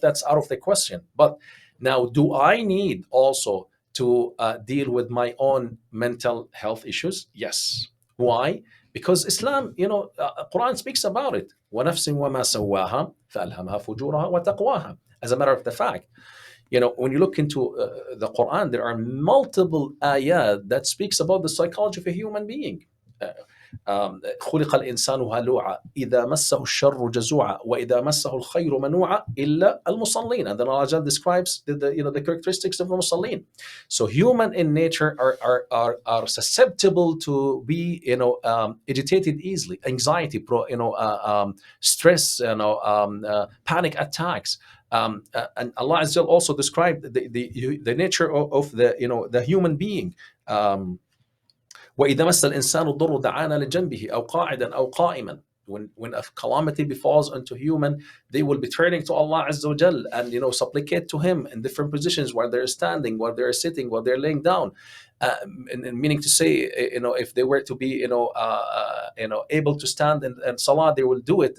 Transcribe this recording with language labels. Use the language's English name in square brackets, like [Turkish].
[English] That's out of the question. But now, do I need also to deal with my own mental health issues? Yes. Why? Because Islam, Quran speaks about it. [Arabic] وَنَفْسٍ وَمَا سَوَّاهَا فَأَلْهَمَهَا فُجُورَهَا وَتَقْوَاهَا. [English] As a matter of the fact, when you look into the Quran, there are multiple ayat that speaks about the psychology of a human being. [Arabic] خلق الإنسان هلوعا إذا مسه الشر جزوعا وإذا مسه الخير منوعا إلا المصلين. [English] And then Allah describes the characteristics of the musallin. So human in nature are susceptible to be agitated easily, anxiety, stress, panic attacks. And Allah Azza also described the nature of the human being. [Arabic] وإذا مس الإنسان الضر دعانا لجنبه أو قاعدا أو قائما. [English] When a calamity befalls unto human, they will be turning to Allah Azza wa Jal and supplicate to Him in different positions, while they're standing, while they're sitting, while they're laying down. And meaning to say, if they were to be able to stand and salah, they will do it.